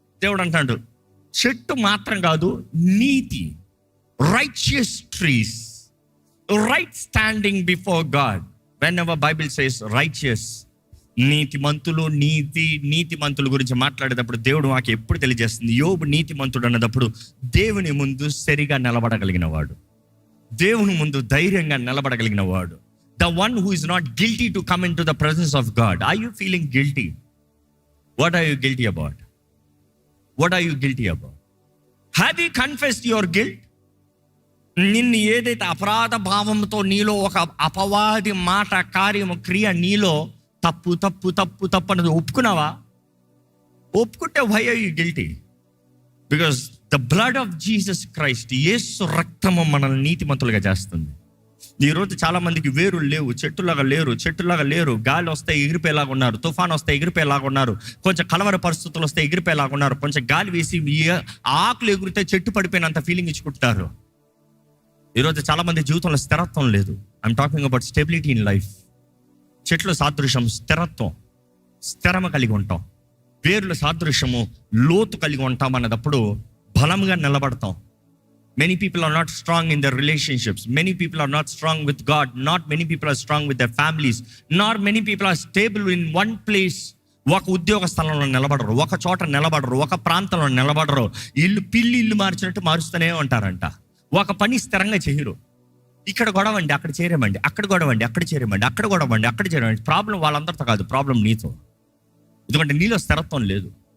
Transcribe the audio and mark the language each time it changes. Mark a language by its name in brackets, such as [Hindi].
[Telugu] దేవుడు అంటాడు, చెట్టు మాత్రం కాదు, నీతి, [English] Righteous trees, right standing before God. Whenever Bible says righteous, [Telugu] నీతిమంతులు, నీతిమంతుల గురించి మాట్లాడేటప్పుడు దేవుడు మాకు ఎప్పుడు తెలియజేస్తుంది? యోబు నీతిమంతుడు అన్నప్పుడు దేవుని ముందు సరిగా నిలబడగలిగిన వాడు, దేవుని ముందు ధైర్యంగా నిలబడగలిగిన వాడు. [English] The one who is not guilty to come into the presence of God. Are you feeling guilty? What are you guilty about? What are you guilty about? Have you confessed your guilt? [Telugu] నిన్ను ఏదైతే అపరాధ భావంతో నీలో ఒక అపవాది మాట, కార్యము, క్రియ నీలో తప్పు తప్పు తప్పు తప్పు అన్నది ఒప్పుకున్నావా? ఒప్పుకుంటే [English] why are you guilty? Because the blood of Jesus Christ, [Telugu] యేసు రక్తము మనల్ని నీతిమంతులుగా చేస్తుంది. ఈరోజు చాలా మందికి వేరులు లేవు, చెట్టులాగా లేరు. గాలి వస్తే ఎగిరిపోయేలాగా ఉన్నారు, తుఫాన్ వస్తే ఎగిరిపోయేలాగా ఉన్నారు, కొంచెం కలవర పరిస్థితులు వస్తే ఎగిరిపోయేలాగా ఉన్నారు, కొంచెం గాలి వేసి ఆకులు ఎగిరితే చెట్టు పడిపోయినంత ఫీలింగ్ ఇచ్చుకుంటారు. ఈరోజు చాలా మంది జీవితంలో స్థిరత్వం లేదు. [English] I'm talking about stability in life. [Telugu] చెట్లు సాదృశ్యం స్థిరత్వం, స్థిరమ కలిగి ఉంటాం. వేర్లు సాదృశ్యము లోతు కలిగి ఉంటాం అన్నదప్పుడు బలంగా నిలబడతాం. [English] Many people are not strong in their relationships. Many people are not strong with God. Not many people are strong with their families. Not many people are stable in one place. [Telugu] ఒక ఉద్యోగ స్థలంలో నిలబడరు, ఒక చోట నిలబడరు, ఒక ప్రాంతంలో నిలబడరు. ఇల్లు మార్చినట్టు మారుస్తూనే ఉంటారంట. ఒక పని స్థిరంగా చేయరు. ఇక్కడ గొడవండి, అక్కడ చేరేమండి, అక్కడ గొడవండి, అక్కడ చేరేమండి, అక్కడ గొడవండి, అక్కడ చేరేమండి. ప్రాబ్లం వాళ్ళందరితో కాదు, ప్రాబ్లం నీతో. ఎందుకంటే నీలో స్థిరత్వం లేదు.